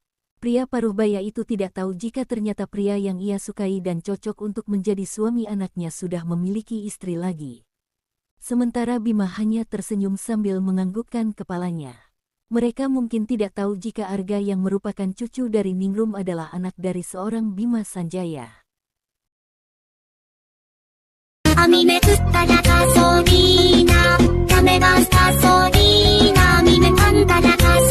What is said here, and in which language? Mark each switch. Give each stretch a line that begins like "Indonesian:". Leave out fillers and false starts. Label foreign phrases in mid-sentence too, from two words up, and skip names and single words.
Indonesian: Pria paruh baya itu tidak tahu jika ternyata pria yang ia sukai dan cocok untuk menjadi suami anaknya sudah memiliki istri lagi. Sementara Bima hanya tersenyum sambil menganggukkan kepalanya. Mereka mungkin tidak tahu jika Arga yang merupakan cucu dari Ningrum adalah anak dari seorang Bima Sanjaya. Anime tutta da gasolina, kame ga gasolina, anime tanta da